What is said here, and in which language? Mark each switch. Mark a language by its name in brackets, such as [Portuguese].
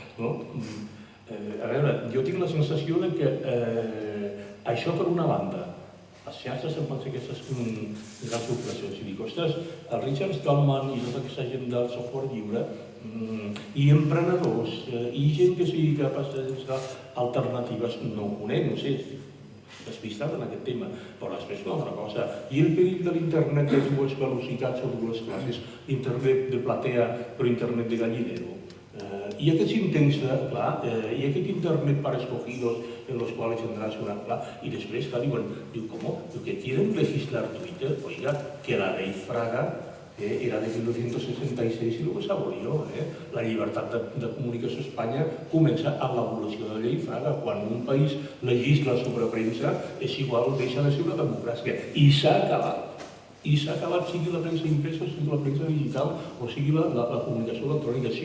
[Catalan] A veure, jo tinc la sensació de que això per una banda, les xarxes em pensa aquestes grans operacions, i dic, ostres, el Richard Stallman i tota aquesta gent del software lliure i emprenedors i gent que sigui capaç de buscar alternatives, no ho conec, no sé, despistat en aquest tema, però després una altra cosa. I el perill de l'internet de dues velocitats o dues classes, internet de platea però internet de gallinero. I aquests intents de, clar, i aquest internet [Spanish] para escogidos en los cuales tendrás una, [Catalan] clar, i després, clar, diuen, [Spanish] ¿cómo? Que quieren legislar Twitter, oiga, que la ley Fraga era de 1966 y luego se abolió. [Catalan] La llibertat de comunicació a Espanya comença amb l'evolució de la llei Fraga. Quan un país legisla sobre premsa, és igual, deixa de ser una democràcia. I s'ha acabat. I s'ha acabat, sigui la premsa impresa, sigui la premsa digital o sigui la comunicació electrònica.